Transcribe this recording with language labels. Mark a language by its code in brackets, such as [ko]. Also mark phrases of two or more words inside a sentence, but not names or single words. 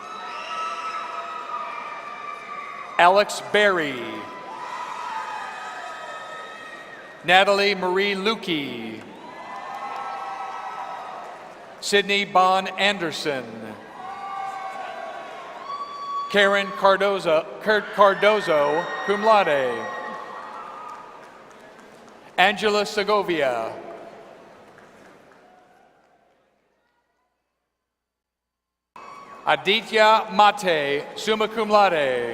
[en] Alex Berry. Natalie Marie Lukey. Sydney Bon Anderson. Karen Cardozo, [la] cum laude. [en] Angela Segovia. Aditya Mate, [la] summa cum laude.